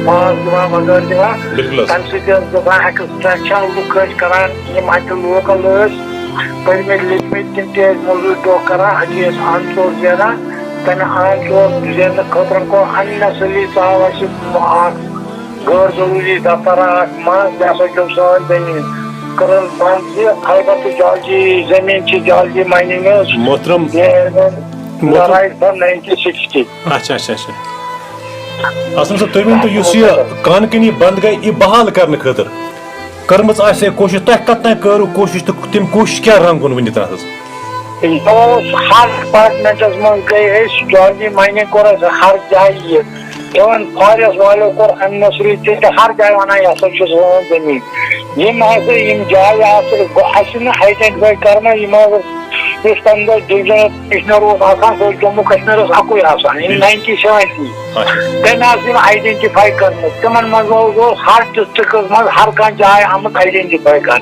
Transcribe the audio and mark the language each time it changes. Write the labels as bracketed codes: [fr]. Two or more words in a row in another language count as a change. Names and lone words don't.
[ks] پاس دِوان وغٲرٕ دِوان تمہِ سۭتۍ ٲس گژھان ایکسٹریکشن لُکھ ٲسۍ کران یِم اتہِ لوکل ٲسۍ پٔرمٕتۍ لیکھمٕتۍ تِم تہِ ٲسۍ موٚزوٗرۍ دۄہ کران اَتی ٲسۍ ان ژور زینان تمہِ ان ژور زیننہٕ خٲطرٕ کوٚر اننیسلی ژاو اَسہِ اکھ غٲر ضروٗری دفتر اکھ منٛز بیٚیہِ ہسا چھُ سٲنۍ زٔمیٖن کرن بند البتہ جالجی زمین کی [en] geology mining [ks] محترم [en] right from 1960 [ks] اچھا اچھا اچھا اسلم صاحب تُہۍ ؤنتو یُس یہِ کانکنی بند گٔے یہِ بحال کرنہٕ خٲطرٕ کٔرمٕژ آسہِ کوٗشش تۄہہِ کتھ کٔرو کوٗشش تہٕ تِم کوٗشش کیٛاہ رنٛگُن ؤنِتھ حظ یہ اوس ہر ڈپارٹمنٹس من گئی أسۍ [en] geology mining [ks] کوٚر اَسہِ ہر جایہِ یہِ ایون فاریسٹ والو کوٚر اننیسری تہِ ہر جایہِ ونان یہِ ہسا چھُ سون زٔمیٖن یم ہسا یم جایہِ آسہٕ نہٕ آئیڈینٹِفائی کرنا یم یُس تمہِ دۄہ [en] divisional commissioner [ks] اوس آسان سُہ اوس جموں کشمیرس اکُے آسان یم 1970 تٔمۍ آسہٕ یم آئیڈینٹِفائی کٔرمٕژ تِمن منٛز اوس ہر ڈسٹرکس منٛز ہر کانٛہہ جاے آمٕژ آئیڈینٹِفائی کرنہٕ